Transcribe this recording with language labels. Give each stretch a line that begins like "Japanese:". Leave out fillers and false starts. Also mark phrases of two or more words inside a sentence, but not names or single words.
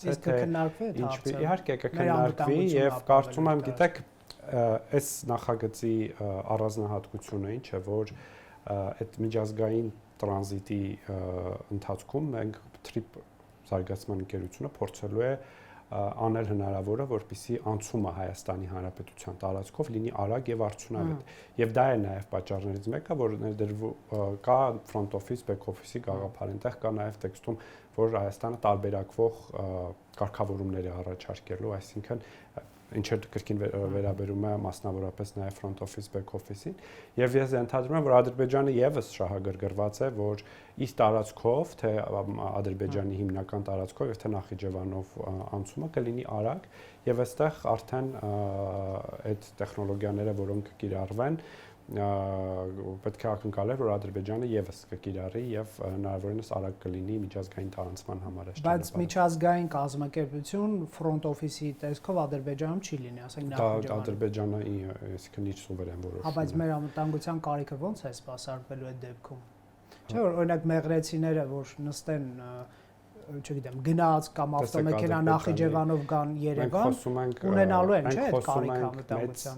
Armenian: է, թե իհարկե կքննարկվի եւ կարծում եմ, գիտեք, այս նախագծի առանձնահատկությունը ինչ է, որ այդ միջազգային տրանզիտի ընթացքում մենք TRIP զարգացման ընկերությունը փորձելու է անել հնարավորը, որպեսզի անցումը Հայաստանի Հանրապետության տարածքով լինի արագ եւ արդյունավետ։ Եվ դա է նաեւ պատճառներից մեկը, որ կա
English: front office, back office-
Armenian: ի գաղափար, այնտեղ կա նաեւ տեքստում, որ Հայաստանը տարբերակվող կարգավորումներ է առաջարկելու, այսինքն ինչը կրկին վերաբերում է մասնավորապես նաև
English: front office, back office-
Armenian: ին, եւ ես ենթադրում եմ, որ Ադրբեջանը եւս շահագրգռված է, որ իր տարածքով, թե Ադրբեջանի հիմնական տարածքով եւ թե Նախիջևանով անցումը կլինի արագ, եւ այստեղ արդեն այդ տեխնոլոգիաները, որոնք կիրառվեն, պետք է ակնկալել, որ Ադրբեջանը եւս կկիրառի եւ հնարավորինս արագ կլինի միջազգային տարանցման համար։ Բայց միջազգային կազմակերպություն
English: front office-
Armenian: ի տեսքով Ադրբեջանում չի լինի, ասենք Նախիջևանում։ Դա Ադրբեջանը, այսինքն իր սուվերեն որոշումն է։ Բայց մեր անվտանգության կարիքը ո՞նց է սպասարկվելու այդ դեպքում։ Չէ՞ որ օրինակ մեղրեցիները, որ նստեն չգիտեմ, գնաց կամ ավտոմեքենա Նախիջևանով գան Երևան, ունենալու են, չէ՞, այդ կարիքը անվտանգության։